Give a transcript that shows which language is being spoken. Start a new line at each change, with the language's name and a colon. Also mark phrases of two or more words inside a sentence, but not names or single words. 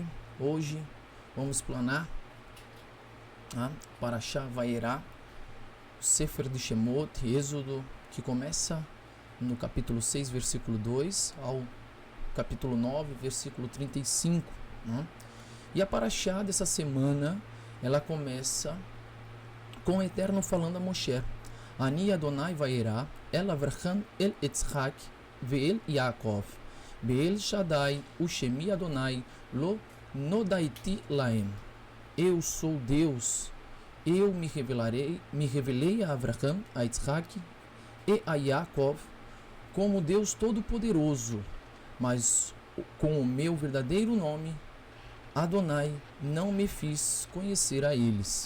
Portuguese: Hoje vamos explanar a parashá Vaierá, Sefer de Shemot, Êxodo, que começa no capítulo 6, versículo 2, ao capítulo 9, versículo 35. Né? E a parashá dessa semana, ela começa com o Eterno falando a Moshe:
Hebrew: אני אדני וארא, אל אברהם, אל יצחק, ואל יעקב, באל שדי, ושמי אדני, לא נודעתי להם.
Portuguese: Eu sou Deus. Eu me revelei a Avraham, a Yitzhak e a Yaakov como Deus Todo-Poderoso, mas com o meu verdadeiro nome, Adonai, não me fiz conhecer a eles.